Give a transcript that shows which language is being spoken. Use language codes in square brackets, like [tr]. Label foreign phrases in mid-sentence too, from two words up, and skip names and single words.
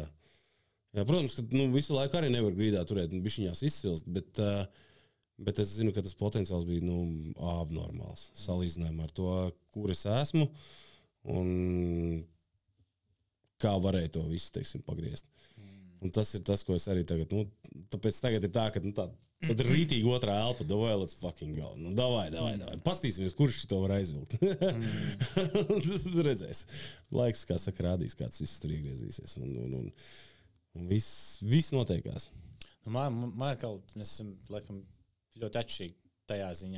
[lv] Jā, protams, ka visu laiku arī nevar grīdā turēt, bišķiņās izsilst, bet es zinu, ka tas potenciāls bija abnormāls. Salīdzinājumā ar to, kur es esmu un kā varēja to visu, pagriezt. Un tas ir tas, ko es arī tagad, tāpēc tagad ir tā, ka tad rītīgi otrā elpa, davai, [en] let's fucking go. [lv] Davai. Pastīsimies, kurš šito var aizvilkt. Tad redzēs. Laiks, kā saka, rādīs, kāds viss tur iegriezīsies. Un viss noteikās. Man atkal, mēs esam, laikam, ļoti atšķirīgi tajā ziņā.